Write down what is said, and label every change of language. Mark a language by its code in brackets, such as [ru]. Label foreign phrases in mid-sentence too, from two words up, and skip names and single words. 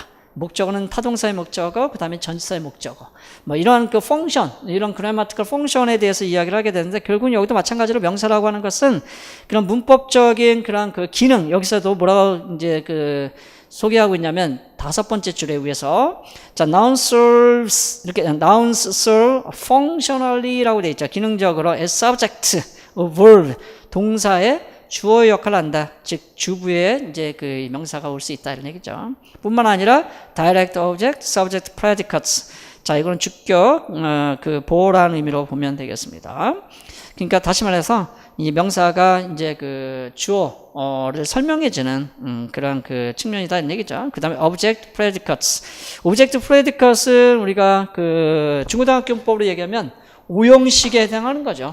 [ko] 목적어는 타동사의 목적어, 그 다음에 전치사의 목적어. 뭐 이런 펑션, 이런 grammatical 펑션에 대해서 이야기를 하게 되는데, 결국은 여기도 마찬가지로 명사라고 하는 것은 그런 문법적인 그런 기능, 여기서도 뭐라고 이제 소개하고 있냐면, 5번째 줄에 의해서, 자, [en] nouns serve functionally라고 [ko] 되어 있죠. [en] 기능적으로 as subject of verb, [ko] 동사의 주어 역할을 한다. 즉 주부에 이제 명사가 올 수 있다 이런 얘기죠. 뿐만 아니라 [en] direct object, subject, predicates. [ko] 자, 이거는 주격 보호라는 의미로 보면 되겠습니다. 그러니까 다시 말해서 이 명사가 이제 주어를 설명해주는 그런 측면이다 이런 얘기죠. 그다음에 [en] object, predicates. object, predicates [ko] 은 우리가 중고등학교 문법으로 얘기하면 오형식에 해당하는 거죠.